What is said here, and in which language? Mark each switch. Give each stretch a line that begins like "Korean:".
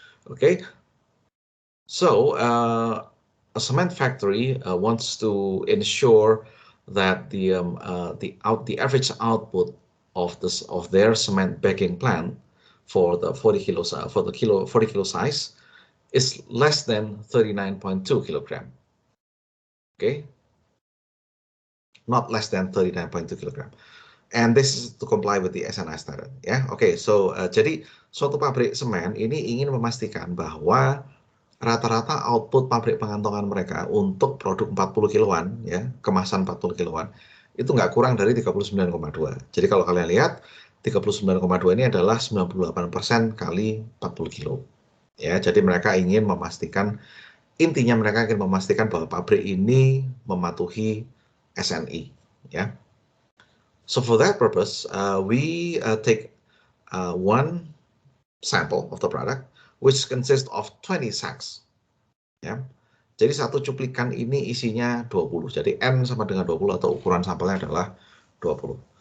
English: Okay, so a cement factory wants to ensure that the average output of their cement bagging plant for the 40 kilo size is less than 39.2 kilogram. Okay, not less than 39.2 kilogram. And this is to comply with the SNI standard.
Indonesian: Ya, okay. So jadi suatu pabrik semen ini ingin memastikan bahwa rata-rata output pabrik pengantongan mereka untuk produk 40 kiloan, ya, kemasan 40 kiloan, itu nggak kurang dari 39,2. Jadi kalau kalian lihat, 39,2 ini adalah 98% kali 40 kilo. Ya, jadi mereka ingin memastikan, intinya mereka ingin memastikan bahwa pabrik ini mematuhi SNI. Ya.
English: So for that purpose, we take one sample of the product, which consists of 20 sacks.
Indonesian: Ya. Jadi satu cuplikan ini isinya 20. Jadi N sama dengan 20 atau ukuran sampelnya adalah 20.